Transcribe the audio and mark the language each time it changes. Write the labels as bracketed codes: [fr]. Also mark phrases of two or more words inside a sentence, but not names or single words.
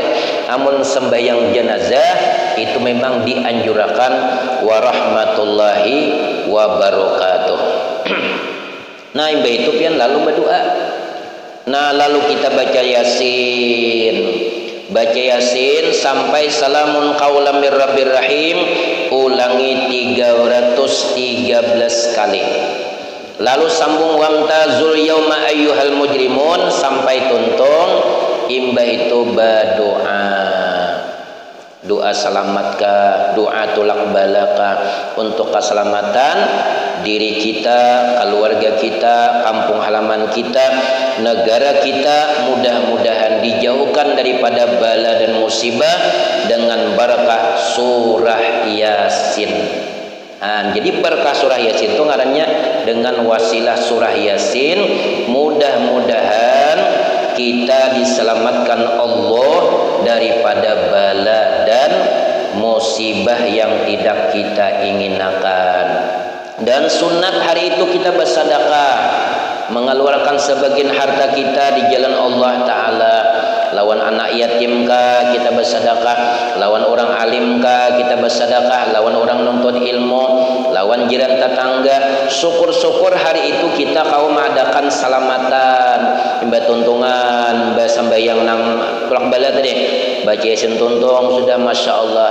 [bjn] Amun sembahyang jenazah itu memang dianjurkan [ar] ورحمة الله وبركاته. [bjn] Nah, imbah itu pian lalu berdoa. Nah, lalu kita baca Yasin. Baca Yasin sampai [ar] سلام قولا من رب رحيم, [bjn] ulangi 313 kali. Lalu sambung [ar] وامتازوا اليوم أيها المجرمون [bjn] sampai tuntung. Imbah itu berdoa, doa salamatkah, doa tulak balaka untuk keselamatan diri kita, keluarga kita, kampung halaman kita, negara kita, mudah-mudahan dijauhkan daripada bala dan musibah dengan berkah surah Yasin. [id] Nah, jadi berkah surah Yasin itu ngarannya dengan wasilah surah Yasin, mudah-mudahan kita diselamatkan Allah daripada bala dan musibah yang tidak kita inginkan. Dan sunat hari itu kita bersedekah, mengeluarkan sebagian harta kita di jalan Allah Ta'ala. [bjn] Lawan anak yatim kah kita bersedekah, lawan orang alim kah kita bersedekah, lawan orang nuntut ilmu, lawan jiran tetangga. Syukur-syukur hari itu kita kaum adakan salamatan, mbak tuntungan, mbak sambayang nang tulak bala tadi, baca Yasin tuntung sudah [ar] ما شاء الله.